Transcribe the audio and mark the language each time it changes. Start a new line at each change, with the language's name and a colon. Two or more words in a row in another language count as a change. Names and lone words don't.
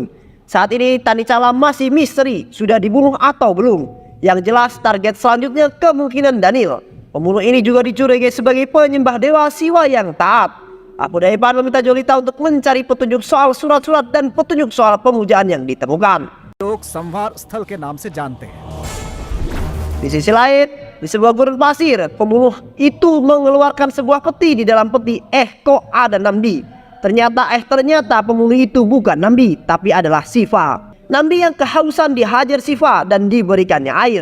Indonesian: Saat ini Tani Calam masih misteri, sudah dibunuh atau belum. Yang jelas target selanjutnya kemungkinan Daniel. Pembunuh ini juga dicurigai sebagai penyembah dewa Siwa yang taat. Abu Daipan meminta Jolita untuk mencari petunjuk soal surat-surat dan petunjuk soal pemujaan yang ditemukan.
Hindi: लोग संवार स्थल के नाम से जानते हैं.
Indonesian: Di sisi lain, di sebuah gurun pasir, pembunuh itu mengeluarkan sebuah peti. Di dalam peti, kok ada Namdi. Ternyata pembunuh itu bukan Namdi, tapi adalah Siva. Namdi yang kehausan dihajar Siva dan diberikannya air.